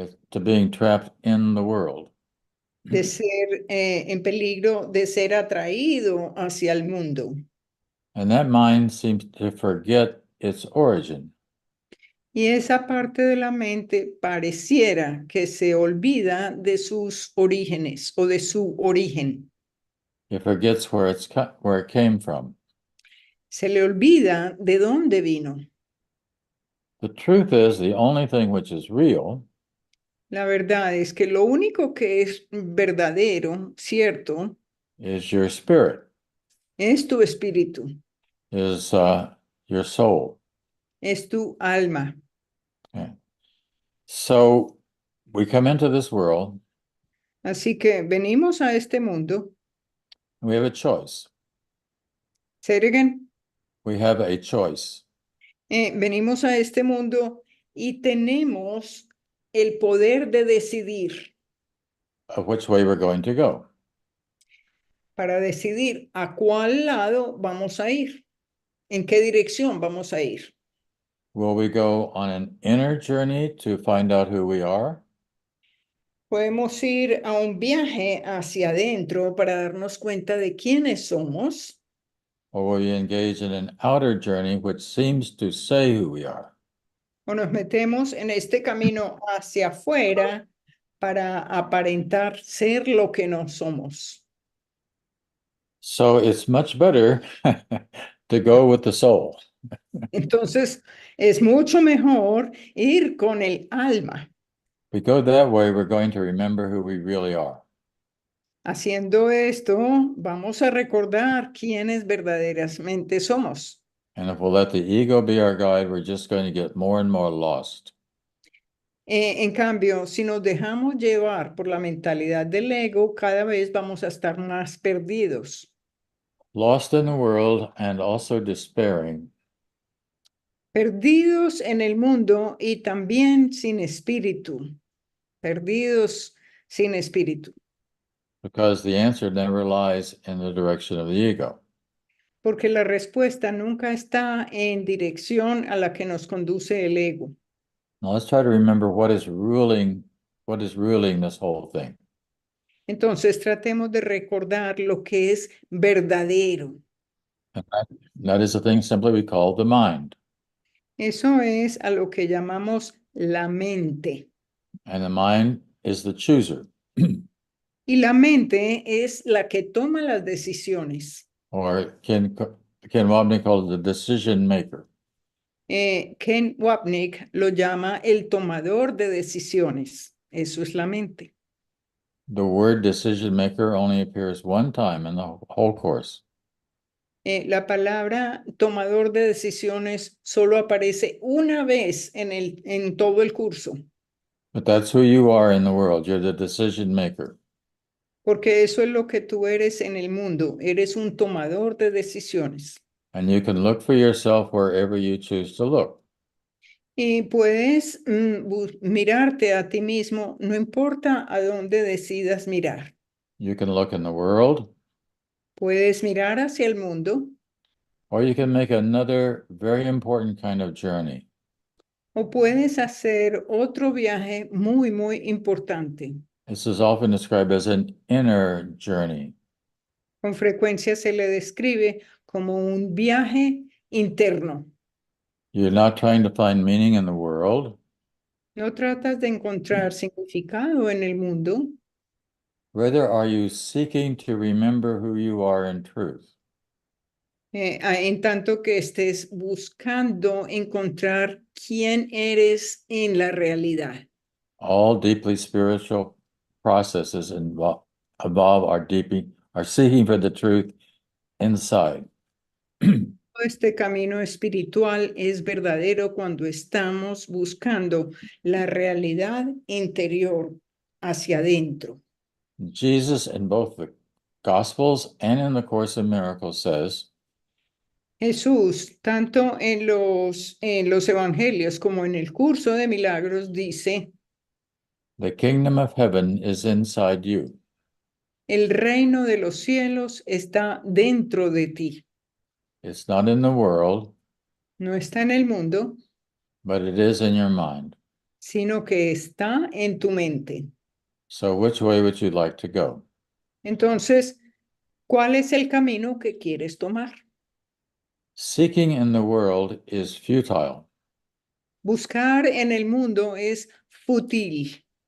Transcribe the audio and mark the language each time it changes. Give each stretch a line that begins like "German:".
English: To being trapped in the world.
Spanish: de ser en peligro de ser atraído hacia el mundo.
English: And that mind seems to forget its origin.
Spanish: Y esa parte de la mente pareciera que se olvida de sus orígenes o de su origen.
English: It forgets where it came from.
Spanish: Se le olvida de dónde vino.
English: The truth is, the only thing which is real
Spanish: La verdad es que lo único que es verdadero, cierto,
English: is your spirit,
Spanish: es tu espíritu,
English: is your soul.
Spanish: es tu alma.
English: Okay. So we come into this world,
Spanish: Así que venimos a este mundo.
English: we have a choice. Say it again. We have a choice.
Spanish: Venimos a este mundo y tenemos el poder de decidir,
English: Of which way we're going to go.
Spanish: para decidir a cuál lado vamos a ir, en qué dirección vamos a ir.
English: Will we go on an inner journey to find out who we are?
Spanish: Podemos ir a un viaje hacia adentro para darnos cuenta de quiénes somos,
English: Or will we engage in an outer journey which seems to say who we are?
Spanish: o nos metemos en este camino hacia afuera para aparentar ser lo que no somos.
English: So it's much better to go with the soul.
Spanish: Entonces, es mucho mejor ir con el alma.
English: If we go that way, we're going to remember who we really are.
Spanish: Haciendo esto, vamos a recordar quiénes verdaderamente somos.
English: And if we'll let the ego be our guide, we're just going to get more and more lost.
Spanish: En cambio, si nos dejamos llevar por la mentalidad del ego, cada vez vamos a estar más perdidos.
English: Lost in the world and also despairing.
Spanish: Perdidos en el mundo y también sin espíritu. Perdidos sin espíritu.
English: Because the answer never lies in the direction of the ego.
Spanish: Porque la respuesta nunca está en dirección a la que nos conduce el ego.
English: Now let's try to remember what is ruling this whole thing.
Spanish: Entonces tratemos de recordar lo que es verdadero.
English: And that is the thing simply we call the mind.
Spanish: Eso es a lo que llamamos la mente.
English: And the mind is the chooser.
Spanish: Y la mente es la que toma las decisiones.
English: Or Ken Wapnick called it the decision maker.
Spanish: Ken Wapnick lo llama el tomador de decisiones. Eso es la mente.
English: The word decision maker only appears one time in the whole course.
Spanish: La palabra tomador de decisiones solo aparece una vez en todo el curso.
English: But that's who you are in the world. You're the decision maker.
Spanish: Porque eso es lo que tú eres en el mundo. Eres un tomador de decisiones.
English: And you can look for yourself wherever you choose to look.
Spanish: Y puedes mirarte a ti mismo, no importa a dónde decidas mirar.
English: You can look in the world,
Spanish: Puedes mirar hacia el mundo
English: or you can make another very important kind of journey.
Spanish: o puedes hacer otro viaje muy, muy importante.
English: This is often described as an inner journey.
Spanish: Con frecuencia se le describe como un viaje interno.
English: You're not trying to find meaning in the world.
Spanish: No tratas de encontrar significado en el mundo,
English: Rather, are you seeking to remember who you are in truth?
Spanish: en tanto que estés buscando encontrar quién eres en la realidad.
English: All deeply spiritual processes involve are seeking for the truth inside.
Spanish: Este camino espiritual es verdadero cuando estamos buscando la realidad interior hacia adentro.
English: Jesus, in both the Gospels and in the Course in Miracles, says,
Spanish: Jesús, tanto en los evangelios como en el curso de Milagros, dice,
English: the kingdom of heaven is inside you.
Spanish: el reino de los cielos está dentro de ti.
English: It's not in the world,
Spanish: No está en el mundo,
English: but it is in your mind.
Spanish: sino que está en tu mente.
English: So which way would you like to go?
Spanish: Entonces, ¿cuál es el camino que quieres tomar?
English: Seeking in the world is futile.
Spanish: Buscar en el mundo es fútil.